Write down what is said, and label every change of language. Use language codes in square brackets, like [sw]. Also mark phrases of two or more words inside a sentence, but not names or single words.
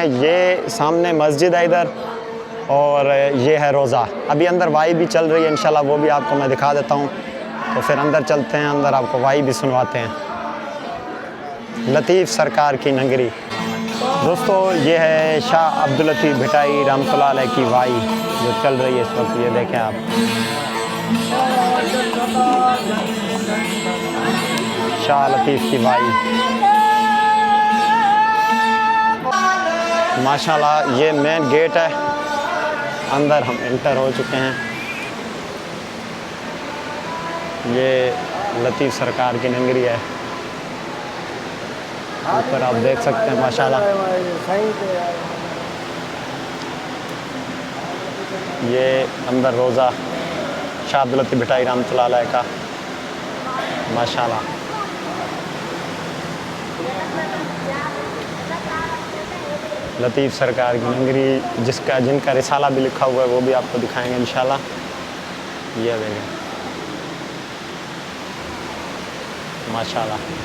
[hi] ये सामने मस्जिद है इधर और ये है रोज़ा। अभी अंदर वाई भी चल रही है इंशाल्लाह, वो भी आपको मैं दिखा देता हूँ। तो फिर अंदर चलते हैं, अंदर आपको वाई भी सुनवाते हैं। लतीफ़ सरकार की नगरी दोस्तों, ये है शाह अब्दुल लतीफ़ भिटाई [ar] رحمة الله عليه [hi] की वाई जो चल रही है इस वक्त। ये देखें आप, शाह लतीफ़ की वाई माशाल्लाह। ये [en] main gate [hi] है, अंदर हम एंटर हो चुके हैं। ये लतीफ़ सरकार की नगरी है, ऊपर आप देख सकते हैं माशाल्लाह। ये अंदर रोज़ा शाह अब्दुल लतीफ़ भिटाई [ar] رحمة الله عليه [hi] का माशाल्लाह। लतीफ़ सरकार की नगरी जिनका रिसाला भी लिखा हुआ है वो भी आपको दिखाएंगे इंशाल्लाह। ये देखें माशाल्लाह।